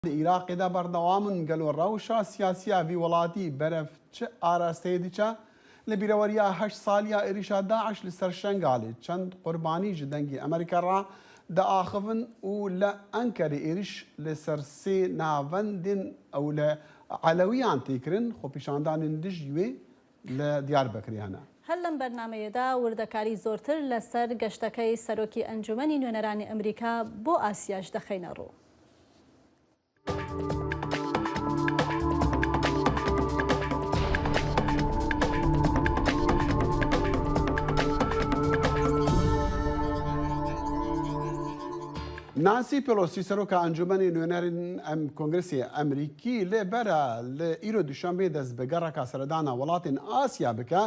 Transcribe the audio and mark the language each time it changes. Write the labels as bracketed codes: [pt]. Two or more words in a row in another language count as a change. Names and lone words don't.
[ku] عێراقی دا بەردەوامن گەلۆ ڕەوشە سیاسیا وی وڵاتی بەرەف چ ئاراستەیە دیچە لە بیرەوەریە 8 ساڵیا عێریشا داعش لەسەر شنگالێ چەند قوربانی ji dengê Amerîka ra diaxivin û li Enkerê êriş li ser sê navendên ew li Elewiyan têkirin xwepêşandanên dij wê li Diyarbekirê hene. [ckb] هەر لەم بەرنامەیەدا وردەکاری زۆرتر لەسەر گەشتەکەی سەرۆکی ئەنجومەنی نوێنەرانی ئەمریکا بۆ ئاسیاش دەخەینە ڕوو. [ku] نانسی پلۆسی سەرۆکە ئەنجومەنی نوێنەرین کۆنگرسی ئەمریکی لێبەرە لە ئیرۆ دوشەمبێ دەست بە گەڕەکە سەردانە وڵاتین ئاسیا بکە